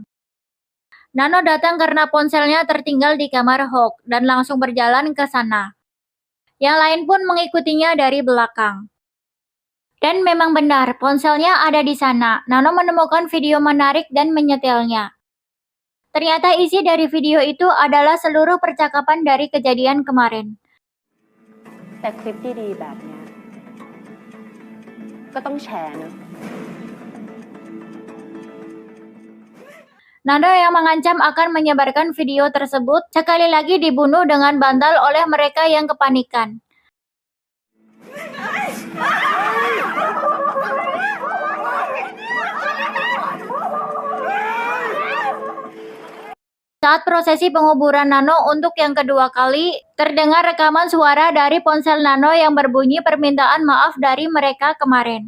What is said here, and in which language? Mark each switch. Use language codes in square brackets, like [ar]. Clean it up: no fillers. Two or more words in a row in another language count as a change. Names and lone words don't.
[id] Nano datang karena ponselnya tertinggal di kamar Hawk dan langsung berjalan ke sana. Yang lain pun mengikutinya dari belakang. Dan memang benar, ponselnya ada di sana. Nano menemukan video menarik dan menyetelnya. Ternyata isi dari video itu adalah seluruh percakapan dari kejadian kemarin. [th] แต่คลิปดีๆแบบเนี้ยก็ต้องแชร์เนอะ [id] Nano yang mengancam akan menyebarkan video tersebut sekali lagi dibunuh dengan bantal oleh mereka yang kepanikan. Saat prosesi penguburan Nano untuk yang kedua kali, terdengar rekaman suara dari ponsel Nano yang berbunyi permintaan maaf dari mereka kemarin.